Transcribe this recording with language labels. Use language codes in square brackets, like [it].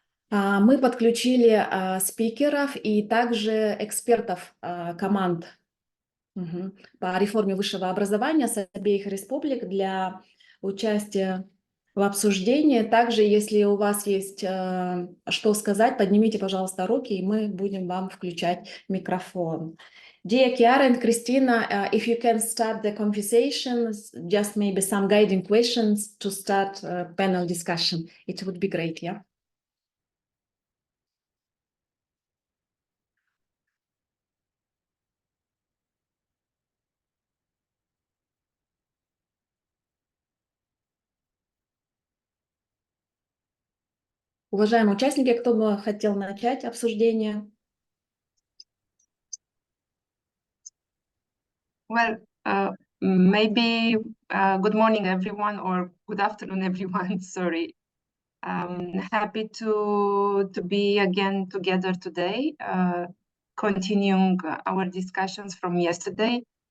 [ru] Мы подключили спикеров и также экспертов команд по реформе высшего образования с обеих республик для участия в обсуждении. Также, если у вас есть что сказать, поднимите, пожалуйста, руки, и мы будем вам включать микрофон. [en] Dear Chiara and Christina, if you can start the conversation, just maybe some guiding questions to start panel discussion, it would be great, yeah? [ru] Уважаемые участники, кто бы хотел начать обсуждение? [en] Well, maybe good morning, everyone, or good afternoon, everyone. Sorry. Happy to be again together today, continuing our discussions from yesterday.